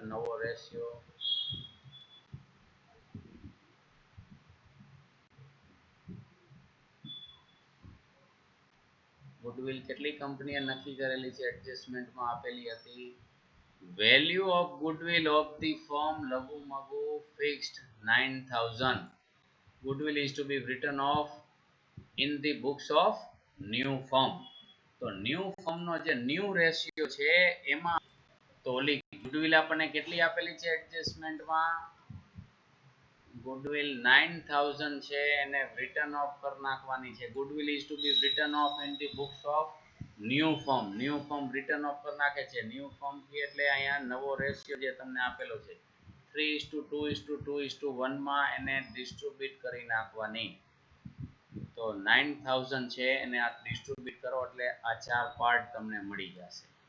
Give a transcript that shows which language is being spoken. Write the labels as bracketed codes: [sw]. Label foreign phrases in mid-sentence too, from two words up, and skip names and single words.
[gu] નવો રેશિયો ગુડવિલ કેટલી કંપનીએ નક્કી કરેલી છે એડજસ્ટમેન્ટમાં આપેલી હતી. [en] value of goodwill of the firm mutually fixed 9,000. ગુડવિલ is to be written off in the books of new firm. [gu] તો [en] new firmનો [gu] જે [en] new ratio [gu] છે એમાં તો ઓલી ગુડવિલ આપણને કેટલી આપેલી છે એડજસ્ટમેન્ટમાં? ગુડવિલ 9,000 છે એને [en] written off [gu] કરી નાખવાની છે. [en] ગુડવિલ is to be written off in the books of new firm. new firm written off [gu] કરી નાખે છે. [en] new firm [gu] એટલે અહીંયા નવો રેશિયો જે તમને આપેલો છે 3:2:2:1 માં એને ડિસ્ટ્રીબ્યુટ કરી નાખવાની. તો 9,000 છે એને આ ડિસ્ટ્રીબ્યુટ કરો એટલે આ ચાર પાર્ટ તમને મળી જશે.